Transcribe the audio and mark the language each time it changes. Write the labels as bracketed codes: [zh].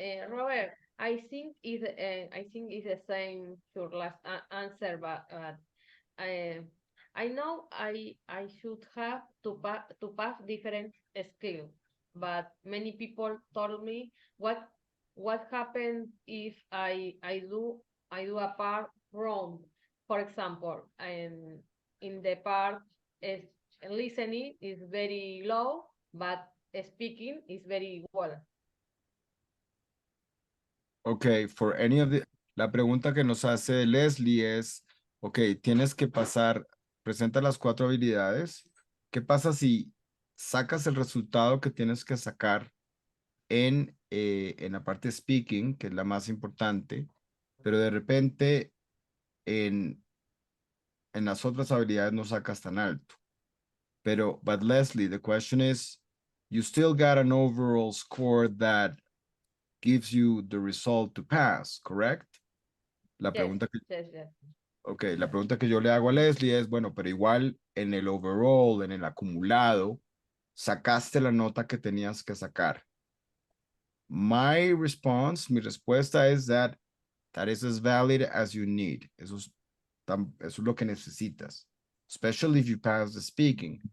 [en] Robert, I think it's the same your last answer, but I know I should have to pass different skills, but many people told me what happens if I do a part wrong. For example, in the part listening is very low, but speaking is very well. Okay, for any of the... [es] La pregunta que nos hace Leslie es, ok, tienes que pasar, presenta las 4 habilidades. ¿Qué pasa si sacas el resultado que tienes que sacar en la parte speaking, que es la más importante, pero de repente en las otras habilidades no sacas tan alto? [en] But Leslie, the question is, you still got an overall score that gives you the result to pass, correct? [es] La [en] Yes, [es] pregunta que, [en] yes, yes. [es] okay, la pregunta que yo le hago a Leslie es, bueno, pero igual en el overall, en el acumulado, sacaste la nota que tenías que sacar. Mi respuesta es [en] that is as valid as you need. [es] Eso es lo que necesitas. [en] Especially if you pass the speaking.